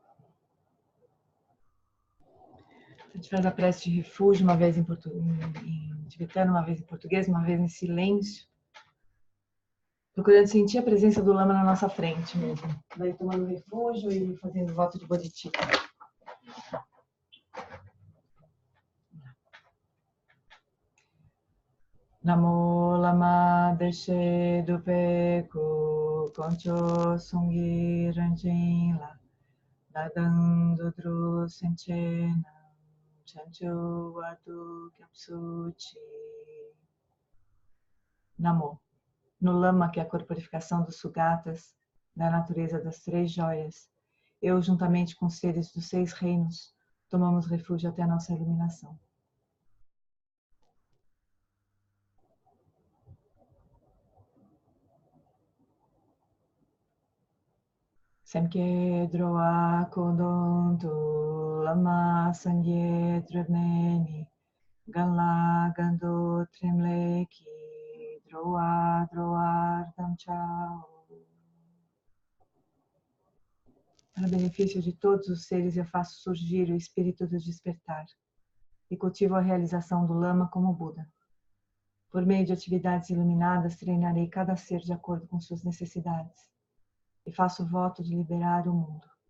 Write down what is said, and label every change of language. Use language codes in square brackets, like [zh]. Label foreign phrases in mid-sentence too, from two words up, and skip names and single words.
[pt] A gente faz a prece de refúgio, uma vez em tibetano, uma vez em português, uma vez em silêncio. Procurando sentir a presença do lama na nossa frente mesmo. Daí tomando refúgio e fazendo voto de bodhicitta. [bo] ན་མོ། བླ་མ་བདེ་གཤེགས་འདུས་པའི་སྐུ། དཀོན་མཆོག་གསུམ་གྱི་རང་བཞིན་ལ། བདག་དང་འགྲོ་དྲུག་སེམས་ཅན་རྣམས། བྱང་ཆུབ་བར་དུ་སྐྱབས་སུ་མཆི. Namo. [pt] No lama, que é a corporificação dos sugatas, da natureza das três joias, eu, juntamente com os seres dos 6 reinos, tomamos refúgio até a nossa iluminação. [bo] སེམས་བསྐྱེད་འགྲོ་བའི་དོན་དུ་བླ་མ་སངས་རྒྱས་འགྲུབ་པར་བྱ། ཕྲིན་ལས་ཀྱིས་འགྲོ་བ་འདུལ་བར་བྱ. [pt] Para benefício de todos os seres, eu faço surgir o espírito do despertar e cultivo a realização do Lama como Buda. Por meio de atividades iluminadas, treinarei cada ser de acordo com suas necessidades e faço o voto de liberar o mundo.